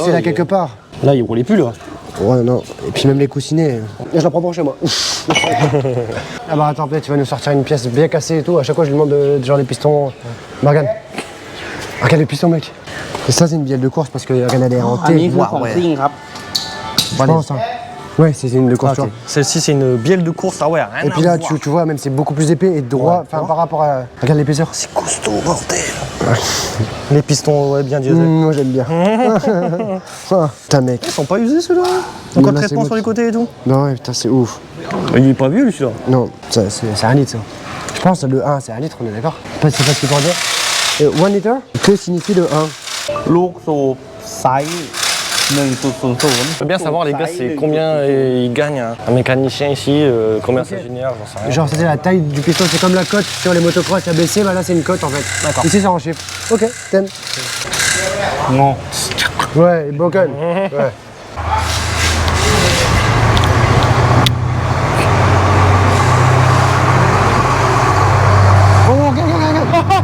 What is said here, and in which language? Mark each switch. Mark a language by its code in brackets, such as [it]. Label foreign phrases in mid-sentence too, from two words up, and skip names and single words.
[fr] ouais, là quelque part. Là, il roulait plus là. Ouais, non. Et puis même les coussinets. Je la prends pour chez moi. Ah bah attends, peut-être tu vas nous sortir une pièce bien cassée et tout. À chaque fois, je lui demande genre des pistons. Morgane. Regarde les pistons, mec. Et ça, c'est une bielle de course parce que regarde, elle est en [th] อันนี้ T. คือของซิ่งครับ [fr] Je pense, hein. Ouais, c'est une de course, tu vois. Celle-ci, c'est une bielle de course. Ah ouais, rien Et puis là, tu vois, même c'est beaucoup plus épais et droit, enfin par rapport à. Regarde l'épaisseur. C'est costaud, bordel. Les pistons, ouais, bien diesel. Moi j'aime bien. Ah, putain, mec. Ils sont pas usés ceux-là. Mais Encore là, traitement c'est sur les bon. côtés et tout. Non, ouais, putain, c'est ouf. Il est pas vieux lui celui-là. Non, c'est un litre ça. Je pense que le 1 c'est un litre, on est d'accord? C'est pas ce que tu veux dire. Et 1 litre, que signifie le 1? [th] ลูกสูบไซส์1.00 [fr] Je veux bien savoir les gars, c'est combien il gagne un mécanicien ici, combien ça génère, j'en sais rien. Genre, c'est la taille du piston, c'est comme la cote sur les motocross ABC, bah là c'est une cote en fait. D'accord. Ici c'est en chiffre. Ok, t'aimes. [th] งอ [fr] Ouais, Boken. Ouais. Oh, regarde.